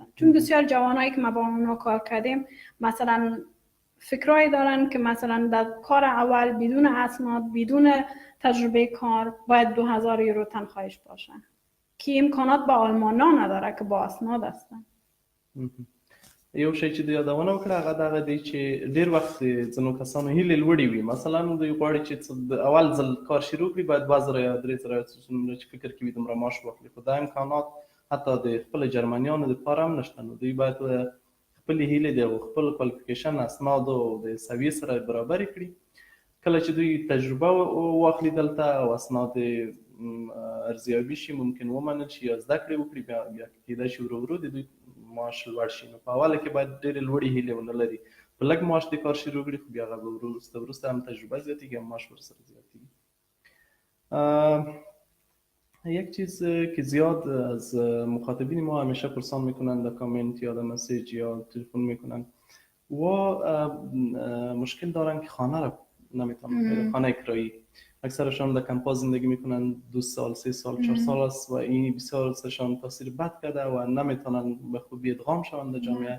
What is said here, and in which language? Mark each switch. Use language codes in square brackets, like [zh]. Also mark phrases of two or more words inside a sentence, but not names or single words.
[fa] چون بسیار جوانایی که ما با اونا کار کردیم مثلا فکرایی دارن که مثلا در کار اول بدون اسناد، بدون تجربه کار باید 2000 یورو تنخواهش باشه که امکانات با آلمان ها نداره که با اسناد هستن. [ps] یو شی چې د یادونه وکړه هغه دغه دی چې ډېر وخت د ځینو کسانو هیلې لوړې وي. مثلا دوی غواړي چې د اول ځل کار شروع کړي باید 2000 یا 3000 څومره چې فکر کوي دومره معاش واخلي، خو دا امکانات حتی د خپل جرمنیانو دپاره هم نشته. نو دوی باید خپلې هیلې د خپل کوالیفیکیشن اسنادو او د سویې سره برابرې کړي. کله چې دوی تجربه واخلي دلته او اسناد ارزیابي شي، ممکن ومنل شي یا زده کړې وکړي، بیا کېدای شي ورو ورو د دوی معاش لوړ شي. نو په اوله کې باید ډېرې لوړې هیلې ونه لري، په لږ معاش د کار شروع کړي، خو بیا هغه به وروسته هم تجربه زیاتېږي هم معاش ورسره زیاتېږي. [fa] یک چیز که زیاد از مخاطبین ما همیشه پرسان میکنن در کامنت یا در مسیج یا تلفن میکنن و مشکل دارن که خانه را نمیتونن، خانه کرایی. اکثرشان در کمپا زندگی میکنن 2 سال 3 سال 4 سال است و این بسیار سرشان تاثیر بد کرده و نمیتونن به خوبی ادغام شوند در جامعه.